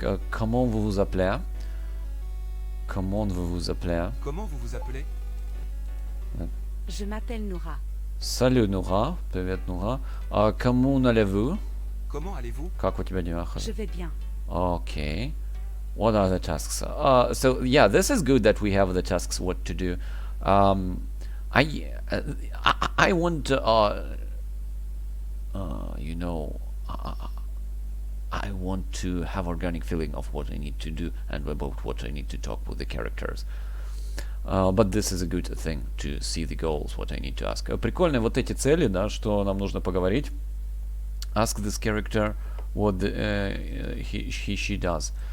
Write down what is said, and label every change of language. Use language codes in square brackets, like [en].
[fr] Comment vous vous appelez? Comment vous vous appelez? Comment vous vous appelez? Je m'appelle Noura. Salut Noura, [ru] привет [fr] Noura. Comment allez-vous? Comment allez-vous? [ru] Как у тебя дела? [fr] Je vais bien. [en] Okay. What are the tasks? So yeah, this is good that we have the tasks what to do. I want I want to have organic feeling of what I need to do and about what I need to talk with the characters. But this is a good thing to see the goals, what I need to ask. [ru] Прикольные вот эти цели, да, что нам нужно поговорить. [en] Ask this character what she does.